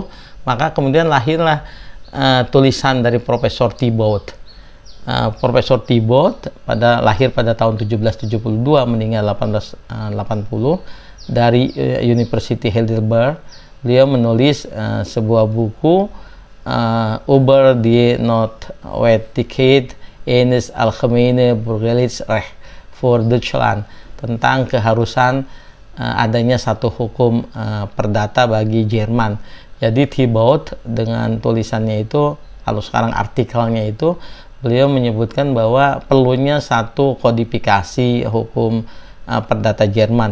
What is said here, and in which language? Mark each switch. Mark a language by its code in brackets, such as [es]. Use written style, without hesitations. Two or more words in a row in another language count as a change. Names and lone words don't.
[id] Maka kemudian lahirlah tulisan dari Profesor Thibaut. Profesor Thibaut lahir pada tahun 1772, meninggal 1880, dari University Heidelberg. Beliau menulis sebuah buku über die Notwendigkeit eines allgemeinen Bürgerlichen für Deutschland, tentang keharusan adanya satu hukum perdata bagi Jerman. Jadi Thibaut dengan tulisannya itu, kalau sekarang artikelnya itu, beliau menyebutkan bahwa perlunya satu kodifikasi hukum perdata Jerman.